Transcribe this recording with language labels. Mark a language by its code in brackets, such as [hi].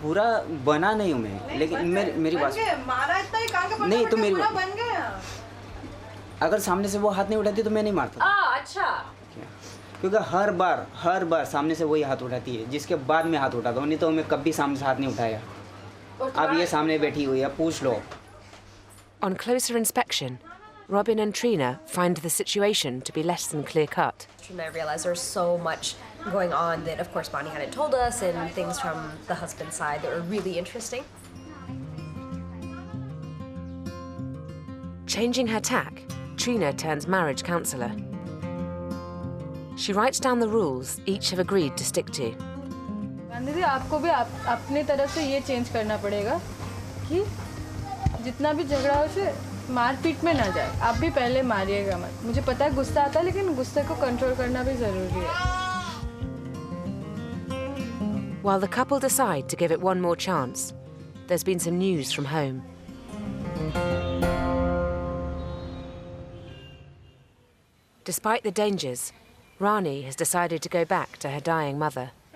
[hi] बुरा बना नहीं हूँ मैं, लेकिन मेरी बात मारा इतना ही कहाँ का नहीं तो मेरी बुरा बन गया। अगर सामने से वो हाथ नहीं उठाती तो मैं नहीं मारता। अच्छा। क्योंकि हर बार सामने से वही हाथ उठाती है, जिसके बाद मैं हाथ उठाता हूँ, नहीं तो मैं कभी सामने से हाथ नहीं उठाया। अब ये सामने बैठी हुई है, पूछ लो। [en] On closer inspection, Robin and Trina find the situation to be less than clear-cut. Trina, I realized there's so much going on that, of course, Bonnie hadn't told us, and things from the husband's side that were really interesting. Changing her tack, Trina turns marriage counsellor. She writes down the rules each have agreed to stick to. [hi] Gandhi ji, आपको भी अपने तरफ से ये change करना पड़ेगा कि जितना भी झगड़ा हो उसे मारपीट में ना जाए। आप भी पहले मारिएगा मत। मुझे पता है गुस्सा आता है, लेकिन गुस्से को कंट्रोल करना भी ज़रूरी है। [en] While the couple decide to give it one more chance, there's been some news from home. Despite the dangers, Rani has decided to go back to her dying mother.